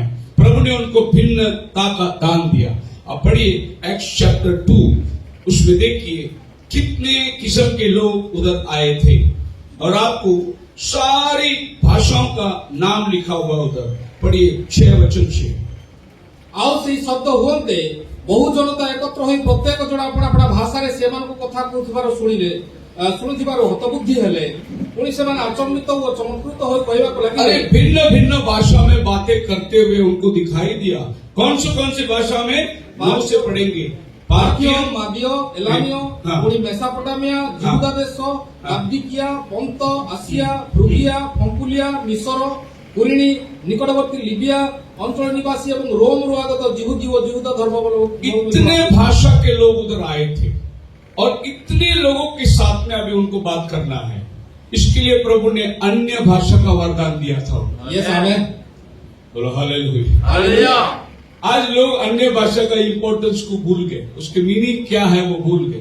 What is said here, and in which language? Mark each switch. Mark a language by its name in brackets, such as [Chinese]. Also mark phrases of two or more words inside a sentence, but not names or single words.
[Hindi] प्रभु ने उनको भिन्नता का दान दिया। अब पढ़िए एक्ट्स चैप्टर 2, उसमें देखिए कितने किस्म के लोग उधर आए थे और आपको सारी भाषाओं का नाम लिखा हुआ उधर। पढ़िए 6 वचन 6। [Odia] ଆଉ ସେଇ ଶବ୍ଦ ହୁଅନ୍ତେ ବହୁ ଜନତା ଏକତ୍ର ହୋଇ ପ୍ରତ୍ୟେକ ଜଣ ଆପଣା ଆପଣା ଭାଷାରେ ସେମାନଙ୍କ କଥା କହୁଥିବାର ଶୁଣିଥିବାରୁ ହତବୁଦ୍ଧି ହେଲେ। ପୁଣି ସେମାନେ ଆଚମ୍ବିତ ଓ ଚମତ୍କୃତ ହୋଇ କହିବାକୁ ଲାଗିଲେ, [Hindi] भिन्न भिन्न भाषा में बातें करते हुए उनको दिखाई दिया। कौन सी भाषा में? नाम से पढ़ेंगे। [Odia] ପାର୍ଥୀୟ, ମାଦୀୟ, ଏଲାମୀୟ, ପୁଣି ମେସୋପୋଟାମିଆ, ଜିହୁଦା ଦେଶ, ଲାବଦିକିଆ, ପନ୍ତ, ଆସିଆ, ଫ୍ରୁଗିଆ, ପମ୍ପୁଲିଆ, ମିଶର, କୁରିଣୀ, ନିକଟବର୍ତ୍ତୀ ଲିବିଆ ଅଞ୍ଚଳ ନିବାସୀ ଏବଂ ରୋମରୁ ଆଗତ जिहुदी ଓ ଯିହୁଦା ଧର୍ମାବଲମ୍ବୀ। [Hindi] इतने भाषा के लोग उधर आए थे और इतने लोगों के साथ में अभी उनको बात करना है। इसके लिए प्रभु ने अन्य भाषा का वरदान दिया था। [English] yes amen, [Hindi] बोलो हालेलुया। आज लोग अन्य भाषा का इंपॉर्टेंस को भूल गए, उसके मीनिंग क्या है वो भूल गए।